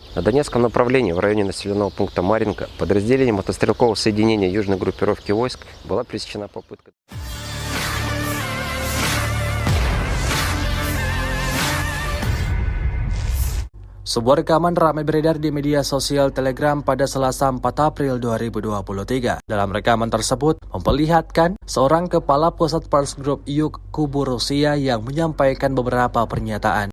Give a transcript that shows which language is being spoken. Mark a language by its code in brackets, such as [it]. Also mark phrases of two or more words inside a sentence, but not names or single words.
[ru] На Донецком направлении в районе населенного пункта Марьинка подразделением мотострелкового соединения южной группировки войск была пресечена попытка. [id] Sebuah rekaman ramai beredar di media sosial Telegram pada Selasa 4 April 2023. Dalam rekaman tersebut memperlihatkan seorang kepala pusat Pars Group Yuk Kubu Rusia yang menyampaikan beberapa pernyataan.